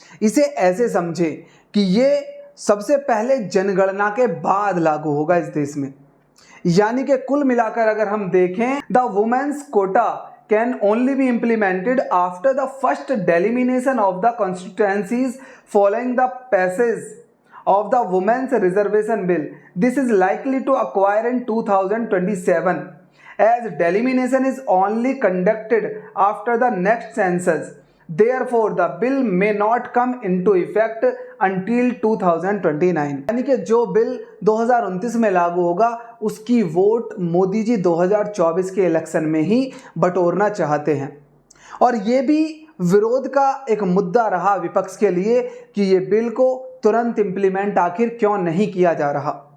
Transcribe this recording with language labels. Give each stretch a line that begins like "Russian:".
Hindi: इसे ऐसे समझे कि ये सबसे पहले जनगणना के बाद लागू होगा इस देश में। यानी कि कुल मिलाकर अगर हम देखें,
English: The women's quota can only be implemented after the first delimitation of the constituencies following the passage of the Women's Reservation Bill. This is likely to acquire in 2027 as delimitation is only conducted after the next census. Therefore, the bill may not come into effect until 2029.
Hindi: यानी कि जो bill 2029 में लागू होगा उसकी vote Modi ji 2024 के election में ही बटोरना चाहते हैं। और ये भी विरोध का एक मुद्दा रहा विपक्ष के लिए कि ये बिल को तुरंत इम्प्लीमेंट आखिर क्यों नहीं किया जा रहा।